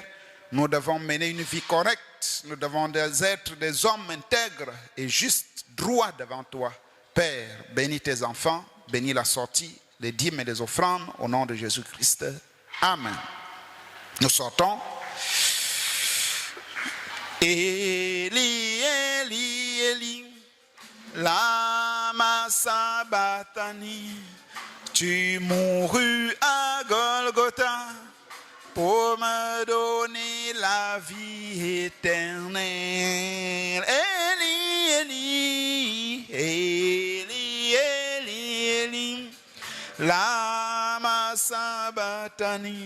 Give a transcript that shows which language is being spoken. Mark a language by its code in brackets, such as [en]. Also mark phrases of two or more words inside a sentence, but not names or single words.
[fr] Nous devons mener une vie correcte. Nous devons être des hommes intègres et justes, droits devant toi. Père, bénis tes enfants, bénis la sortie, les dîmes et les offrandes, au nom de Jésus-Christ. Amen. Nous sortons. [arc] אלי, אלי, אלי, למה שבקתני. [fr] Tu mourus à Golgotha pour me donner la vie éternelle. [arc] אלי, אלי, אלי, אלי, אלי, למה שבקתני.